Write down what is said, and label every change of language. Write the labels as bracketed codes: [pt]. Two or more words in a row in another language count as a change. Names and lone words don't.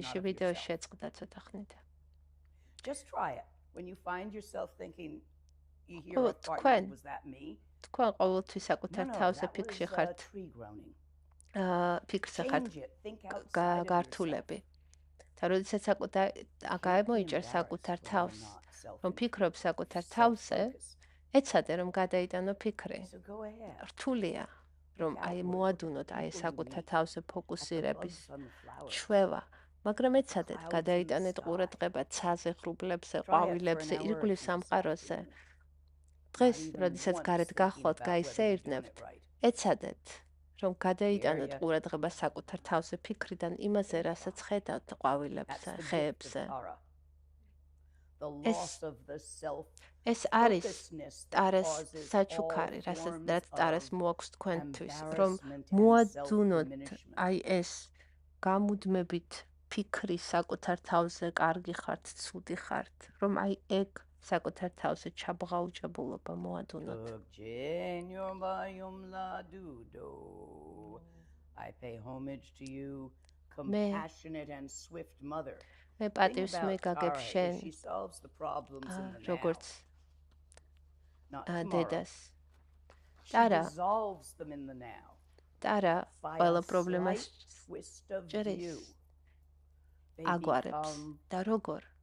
[ka] ბოდიში [en] of [ka] ვიდეო [en] yourself. [ka] შეწყდა ცოტა ხნით. [en] Just try it. When you find yourself thinking, you hear Oh, a fart, [ka] თქვენ. [en] was that me? [ka] თქვენ ყოველთვის საკუთარ თავზე [en] that [ka] ფიქრში [en] was [ka] ხართ, [en] tree groaning. [ka] ფიქრზე ხართ [en] Change it. Think outside of yourself. [ka] გართულები. და როდესაც გაემოიჭერ საკუთარ თავს, რომ ფიქრობ საკუთარ თავზე, ეცადე რომ გადაიტანო ფიქრი. [en] So go ahead. [ka] რთულია, რომ აი მოადუნოთ აი საკუთარ თავზე ფოკუსირების [en] Bugs on the flowers. [ka] ჩვევა, მაგრამ ეცადეთ გადაიტანეთ ყურადღება ცაზე, ღრუბლებზე, ყვავილებზე, ირგვლივ სამყაროზე. დღეს, როდესაც გარეთ გახლავთ, გაისეირნებთ, ეცადეთ, რომ გადაიტანოთ ყურადღება საკუთარ თავზე ფიქრიდან იმაზე, რასაც ხედავთ ყვავილებზე, ხეებზე. ეს არის ტარას საჩუქარი, რაც ტარას მოაქვს თქვენთვის, რომ მოადუნოთ აი ეს გამუდმებით ფიქრი საკუთარ თავზე კარგი ხართ, ცუდი ხართ, რომ აი ეგ საკუთარ თავზე ჩაბღაუჭებულობა მოადუნოთ. [en] I pay homage to you, compassionate and swift mother. [ka] მე პატივს მიგაგებ შენ, როგორც დედას. ტარა ტარა ყველა პრობლემას ჭერის, აგვარებს და როგორ?